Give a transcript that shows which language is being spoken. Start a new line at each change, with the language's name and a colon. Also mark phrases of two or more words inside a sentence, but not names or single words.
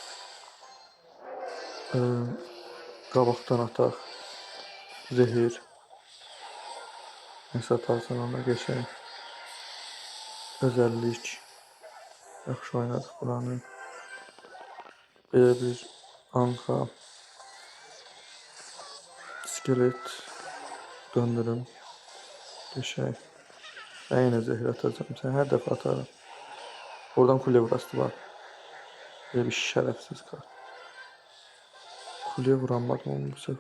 Azerbaijani: Qabaqdan ataq. Zehir. Nəsə atarsan ona geçək. Özəllik. Yaxşı oynadıq buranı. Belə bir anka. İskelet. Döndürüm. Geçək.
Turkish: Ben yine zehir atacağım. Sen her defa atarım. Oradan kule vurası var. Böyle bir şerefsiz kart. Kuleye vuramadım onu bu sefer.